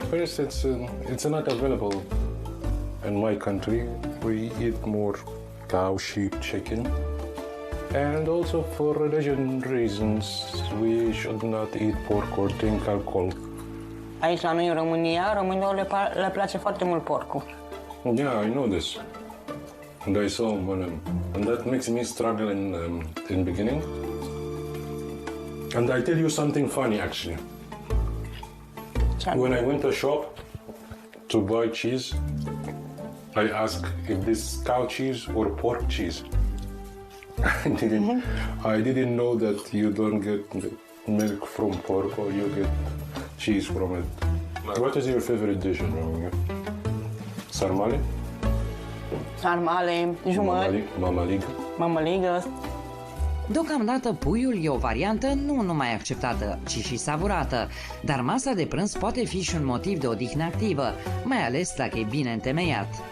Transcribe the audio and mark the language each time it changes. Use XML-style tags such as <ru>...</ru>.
<en>First, it's not available in my country. We eat more cow, sheep, chicken. And also for religion reasons, we should not eat pork or drink alcohol.</en> <ro>Aici la noi în România, românilor le place foarte mult porcul.</ro> <en>Yeah, I know this. And I saw and that makes me struggle in beginning. And I tell you something funny, actually. When I went to shop to buy cheese, I asked if this cow cheese or pork cheese. I didn't know that you don't get milk from pork or you get cheese from it. What is your favorite dish in Romania? Sarmale?</en> <ro>Sarmale, jumări, mămăligă. Deocamdată puiul e o variantă nu numai acceptată, ci și savurată, dar masa de prânz poate fi și un motiv de odihnă activă, mai ales dacă e bine întemeiat.</ro>